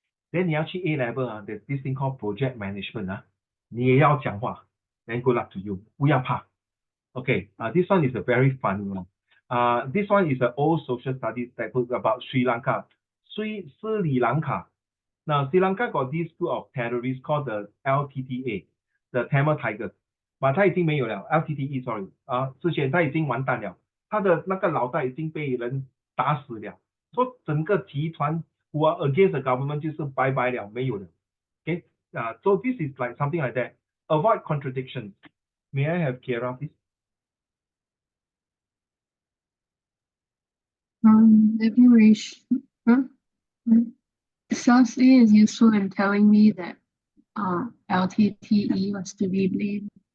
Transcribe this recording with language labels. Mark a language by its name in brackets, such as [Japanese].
[English] Then [Chinese] 你要去 [English] A level 啊，there's this thing called project management 啊， [Chinese] 你也要讲话， [English] then good luck to you， [Chinese] 不要怕。 [English] Okay, this one is a very funny one. This one is an old social studies textbook about Sri Lanka. Sri Lanka. Now, Sri Lanka got this group of terrorists called the LTTA, the Tamil Tigers. [Chinese] 它已经没有了 ，LTTE sorry 之前它已经完蛋了，它的那个脑袋已经被人打死了，说整个集团 [English] who are against the government [Chinese] 就是拜拜了，没有了。 [English] Okay, so this is like something like that. Avoid contradictions. May I have Kiera, please? Liberation. Source A is useful in telling me that LTTE was to be blamed.